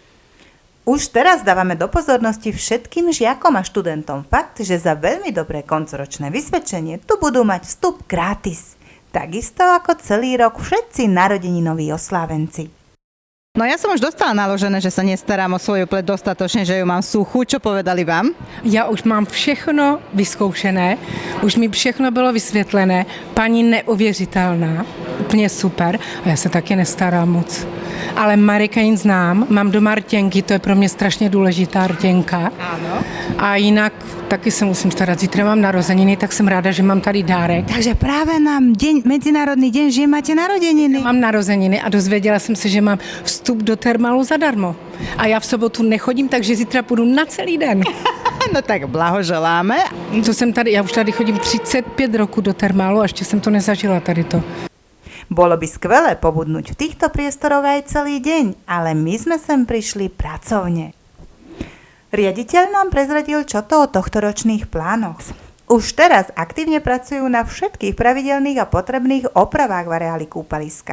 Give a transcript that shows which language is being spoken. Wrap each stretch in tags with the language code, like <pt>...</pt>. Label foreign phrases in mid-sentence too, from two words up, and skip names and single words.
<sk>Už teraz dávame do pozornosti všetkým žiakom a študentom fakt, že za veľmi dobré koncoročné vysvedčenie tu budú mať vstup gratis. Takisto ako celý rok všetci narodeninoví oslávenci. No ja som už dostala naložené, že sa nestarám o svoju pleť dostatočne, že ju mám suchú. Čo povedali vám?</sk> <cs>Já už mám všechno vyzkoušené, už mi všechno bylo vysvětlené, paní neuvěřitelná, úplně super a já se taky nestarám moc. Ale Marikain znám, mám doma rtěnky, to je pro mě strašně důležitá rtěnka.</cs> <sk>Áno.</sk> <cs>A jinak taky se musím starat, zítra mám narozeniny, tak jsem ráda, že mám tady dárek.</cs> <sk>Takže práve na Medzinárodný deň žien máte narodeniny.</sk> <cs>Mám narozeniny a dozvěděla jsem se, že mám vstup do termálu zadarmo. A já v sobotu nechodím, takže zítra půjdu na celý den.</cs> <sk>No tak blahoželáme.</sk> <cs>To jsem tady, já už tady chodím 35 roku do termálu a ještě jsem to nezažila tady to.</cs> <sk>Bolo by skvelé pobudnúť v týchto priestoroch aj celý deň, ale my sme sem prišli pracovne. Riaditeľ nám prezradil, čo to o tohtoročných plánoch. Už teraz aktívne pracujú na všetkých pravidelných a potrebných opravách v areáli kúpaliska.</sk>